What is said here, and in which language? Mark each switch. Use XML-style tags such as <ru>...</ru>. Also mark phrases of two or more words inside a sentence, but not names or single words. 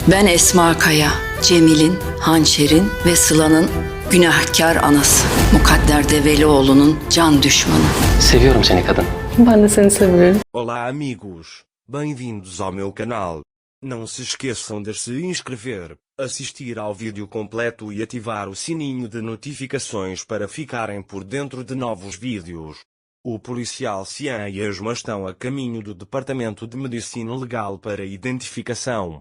<tr>Ben Esma Kaya, Cemil'in, Hançer'in ve Sıla'nın günahkar anası. Mukadder Develioğlu'nun can düşmanı. Seviyorum seni kadın. Ben de seni seviyorum.</tr> <pt>Olá amigos, bem-vindos ao meu canal. Não se esqueçam de se inscrever, assistir ao vídeo completo e ativar o sininho de notificações para ficarem por dentro de novos vídeos. O policial Cian e Esma estão a caminho do Departamento de Medicina Legal para identificação.</pt>